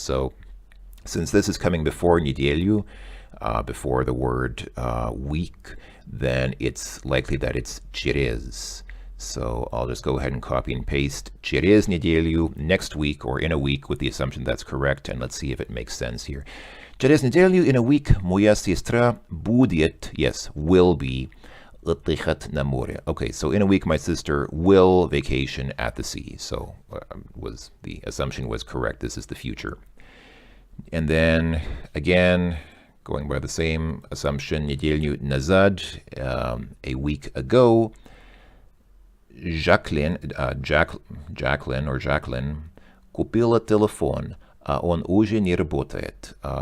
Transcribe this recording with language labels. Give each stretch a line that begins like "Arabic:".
English: So since this is coming before неделю, before the word week, then it's likely that it's через. So I'll just go ahead and copy and paste
Russian: через неделю,
English: next week, or in a week, with the assumption that's correct, and let's see if it makes sense here.
Russian: Через неделю,
English: in a week,
Russian: моя сестра будет,
English: yes, will be,
Russian: отдыхать на море.
English: Okay, so in a week, my sister will vacation at the sea. So the assumption was correct. This is the future. And then, again, going by the same assumption,
Russian: неделю назад,
English: a week ago, Jacqueline
Russian: купила телефон, он уже не работает.